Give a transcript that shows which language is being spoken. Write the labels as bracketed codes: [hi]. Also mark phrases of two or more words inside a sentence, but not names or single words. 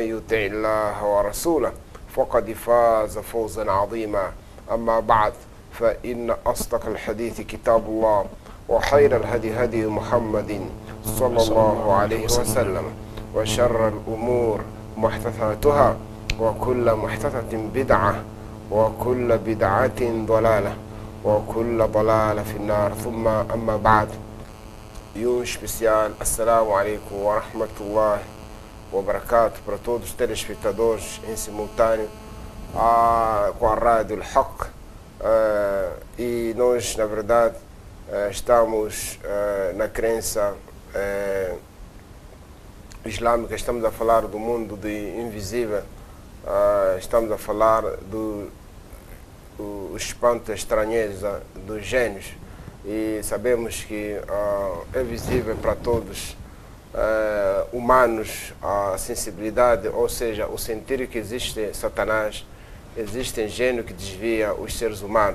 [ar] يطع الله ورسوله فقد فاز فوزا عظيما أما بعد فإن أصدق الحديث كتاب الله وخير الهدي هدي محمد صلى الله عليه وسلم وشر الأمور محدثاتها وكل محدثة بدعة وكل بدعة ضلالة وكل ضلالة في النار ثم أما بعد [pt] يوم especial [ar] السلام عليكم ورحمة الله وبركاته [pt] para todos os telespectadores em simultâneo com a Rádio Al-Haq e nós na verdade estamos na crença islâmica, estamos a falar do mundo do invisível, estamos a falar do o espanto, a estranheza dos gênios e sabemos que é visível para todos humanos a sensibilidade, ou seja, o sentir que existe Satanás, existe gênio que desvia os seres humanos.